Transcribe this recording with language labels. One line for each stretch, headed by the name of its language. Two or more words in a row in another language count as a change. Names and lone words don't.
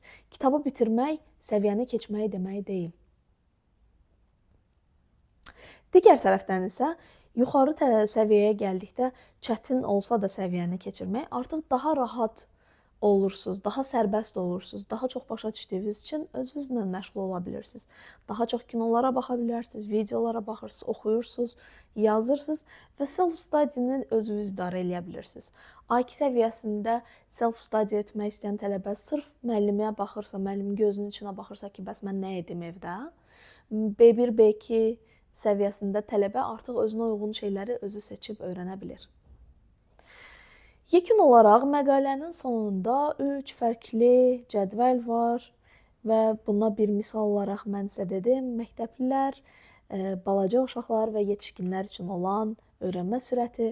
Azerbaijani: Kitabı bitirmək səviyyəni keçmək demək deyil. Digər tərəfdən isə yuxarı səviyyəyə gəldikdə çətin olsa da səviyyəni keçirmək artıq daha rahat olursunuz, daha sərbəst olursunuz, daha çox başa düşdüyünüz üçün özünüzlə məşğul ola bilirsiniz. Daha çox kinolara baxa bilərsiniz, videolara baxırsınız, oxuyursunuz, yazırsınız və self-study-ni özünüz idarə edə bilirsiniz. A2 səviyyəsində self-study etmək istəyən tələbə sırf müəlliməyə baxırsa, müəllimin gözünün içinə baxırsa ki, bəs mən nə edim evdə? B1, B2 səviyyəsində tələbə artıq özünə uyğun şeyləri özü seçib öyrənə bilir. Yekun olaraq məqalənin sonunda 3 fərqli cədvəl var və buna bir misal olaraq mən sizə dedim, məktəblilər, balaca uşaqlar və yetişkinlər üçün olan öyrənmə sürəti.